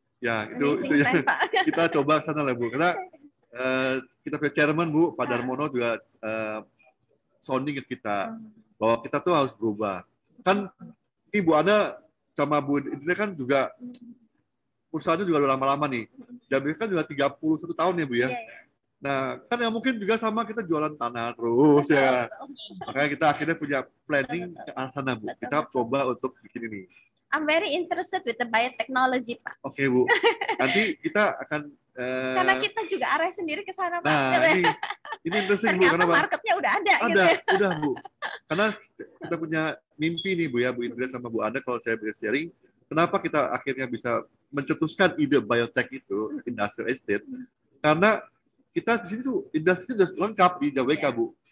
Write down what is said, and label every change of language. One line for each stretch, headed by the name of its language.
Indonesian: Ya, itu yang kita coba sana lah, Bu. Karena kita punya chairman, Bu, Pak Darmono juga sounding ke kita bahwa kita tuh harus berubah. Kan Ibu Ana sama Bu Indria kan juga usahanya juga udah lama-lama nih. JBK kan juga 31 tahun ya, Bu ya. Nah, kan yang mungkin juga sama kita jualan tanah terus ya. Makanya kita akhirnya punya planning ke arah sana, Bu. Kita coba untuk bikin ini.
English: I'm very interested with the biotechnology, Pak.
Indonesian: Oke, Bu. Nanti kita akan karena kita juga arah sendiri ke sana, Pak. Nah, ini interesting, Bu. Ternyata marketnya udah ada. Gitu. Udah, Bu. Karena kita punya mimpi nih, Bu ya, Bu Indria sama Bu Ana, kalau saya bisa sharing, kenapa kita akhirnya bisa mencetuskan ide biotech itu, industrial estate, karena kita di sini tuh industri sudah lengkap di JBK, Bu.